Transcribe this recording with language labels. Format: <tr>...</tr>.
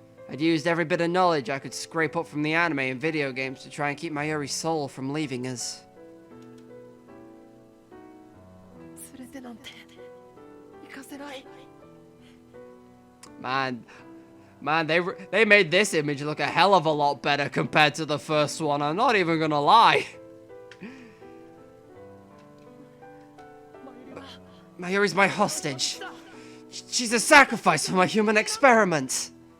<en>I'd used every bit of knowledge I could scrape up from the anime and video games to try and keep Mayuri's soul from leaving us.</en> <ja>連れてなんて行かせない。</ja> <en>Man, they made this image look a hell of a lot better compared to the first one. I'm not even gonna lie. Mayuri's my hostage. She's a sacrifice for my human experiment.</en>